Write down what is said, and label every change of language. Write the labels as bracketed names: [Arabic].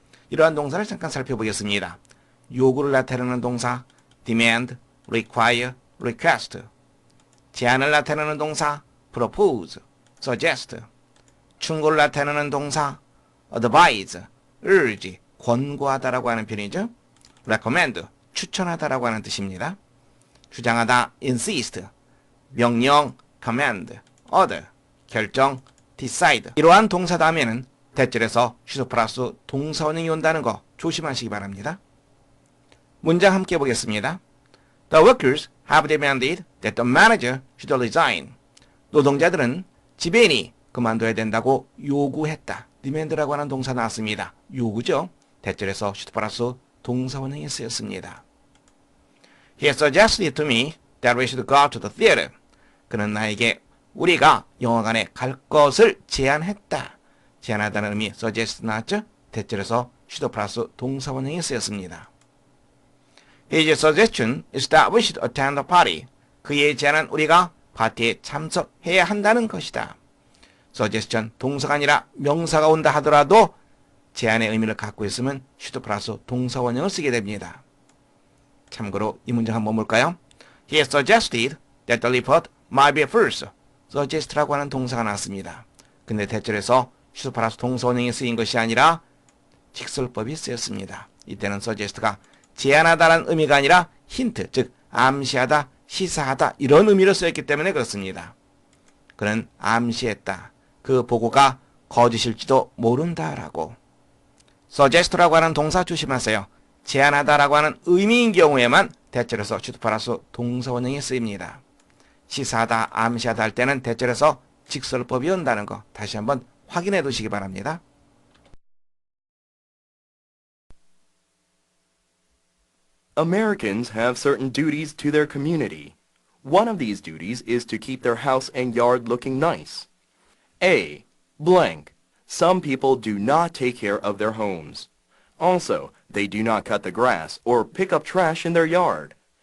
[Korean] 이러한 동사를 잠깐 살펴보겠습니다. 요구를 나타내는 동사 demand, require, request. 제안을 나타내는 동사 propose, suggest. 충고를 나타내는 동사 advise, urge, 권고하다라고 하는 표현이죠. recommend, 추천하다라고 하는 뜻입니다. 주장하다 insist, 명령 command, order, 결정 decide. 이러한 동사 다음에는 대절에서 should 플러스 동사원형이 온다는 거 조심하시기 바랍니다. 문장 함께 보겠습니다. [English] The workers have demanded that the manager should resign. [Korean] 노동자들은 지배인이 그만둬야 된다고 요구했다. demand라고 하는 동사 나왔습니다. 요구죠. 대절에서 should 플러스 동사원형이 쓰였습니다. [English] He suggested to me that we should go to the theater. [Korean] 그는 나에게 우리가 영화관에 갈 것을 제안했다. 제안하다는 의미 suggest 나왔죠? 대절에서 should 플러스 동사원형이 쓰였습니다. [English] His suggestion is that we should attend the party. [Korean] 그의 제안은 우리가 파티에 참석해야 한다는 것이다. suggestion 동사가 아니라 명사가 온다 하더라도 제안의 의미를 갖고 있으면 should 플러스 동사원형을 쓰게 됩니다. 참고로 이 문장 한번 볼까요? [English] He suggested that the report might be first. [Korean] suggest라고 하는 동사가 나왔습니다. 근데 대절에서 should 플러스 동사원형이 쓰인 것이 아니라 직설법이 쓰였습니다. 이때는 suggest가 제안하다라는 의미가 아니라 힌트, 즉 암시하다, 시사하다 이런 의미로 쓰였기 때문에 그렇습니다. 그는 암시했다. 그 보고가 거짓일지도 모른다라고. suggest라고 하는 동사 조심하세요. 제안하다라고 하는 의미인 경우에만 대절에서 should 플러스 동사원형이 쓰입니다. 시사하다, 암시하다 할 때는 대절에서 직설법이 온다는 거 다시 한번 확인해 두시기 바랍니다. [English] Americans have certain duties to their community. One of these duties is to keep their house and yard looking nice. A. Blank. Some people do not take care of their homes. Also, they do not cut the grass or pick up trash in their yard.